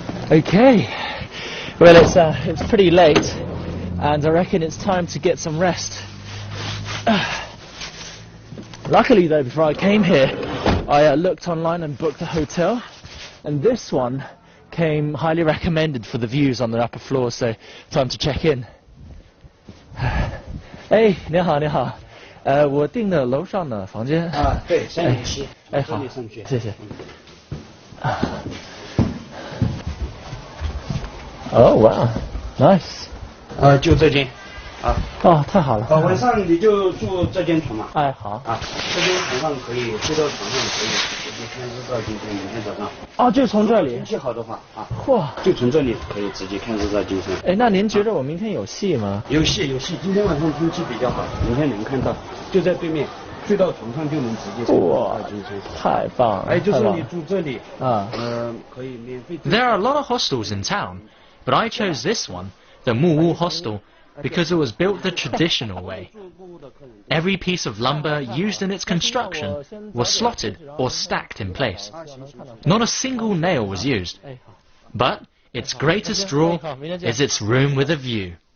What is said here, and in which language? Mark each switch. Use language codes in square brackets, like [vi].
[en] Okay, well it's pretty late, and I reckon it's time to get some rest. Luckily though, before I came here, I looked online and booked a hotel, and this one came highly recommended for the views on the upper floor, so time to check in. [zh] Hey, 你好，你好，我订的楼上的房间。对，307。好，谢谢。 [en] Oh wow, nice. [zh] 就这间。哦，太好了。晚上你就住这间床嘛。哎，好。这间床上可以睡到床上可以直接看日照金山，明天早上。哦，就从这里。天气好的话嚯，就从这里可以直接看日照金山。哎，那您觉得我明天有戏吗？有戏，今天晚上天气比较好，明天能看到，就在对面，睡到床上就能直接看日照金山。太棒了。哎，就是你住这里可以免费。 [en] There are a lot of hostels in town, but I chose this one, the Muwu Hostel, because it was built the traditional way. Every piece of lumber used in its construction was slotted or stacked in place. Not a single nail was used. But its greatest draw is its room with a view.